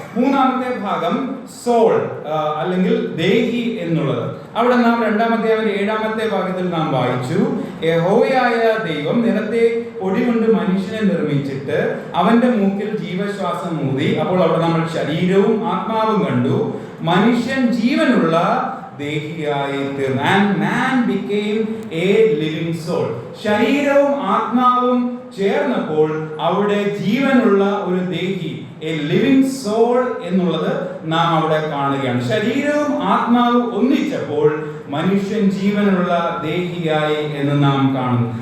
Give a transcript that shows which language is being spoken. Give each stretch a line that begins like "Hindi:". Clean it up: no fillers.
Malayalam: മൂന്നാമത്തെ ഭാഗം സോൾ അല്ലെങ്കിൽ ദേഹി എന്നുള്ളത്. അവിടെ നാം 2-ാം അധ്യായം 7-ാമത്തെ ഭാഗത്തിൽ നാം വായിച്ചു, യഹോവയായ ദൈവം നിലത്തെ പൊടി കൊണ്ട് മനുഷ്യനെ നിർമ്മിച്ചിട്ട് അവന്റെ മൂക്കിൽ ജീവശ്വാസം ഊതി. അപ്പോൾ അവിടെ നമ്മൾ ശരീരവും ആത്മാവും കണ്ടു. മനുഷ്യൻ ജീവനുള്ള ദേഹിയായി തീർന്നു.
English: And man became a living soul.
Malayalam: ശരീരവും ആത്മാവും ചേർന്നപ്പോൾ അവിടെ ജീവനുള്ള ഒരു ദേഹി,
English: a living soul
Malayalam: എന്നുള്ളത് നാം അവിടെ കാണുകയാണ്. ശരീരവും ആത്മാവും ഒന്നിച്ചപ്പോൾ മനുഷ്യൻ ജീവനുള്ള ദേഹിയായി എന്ന് നാം കാണുന്നു.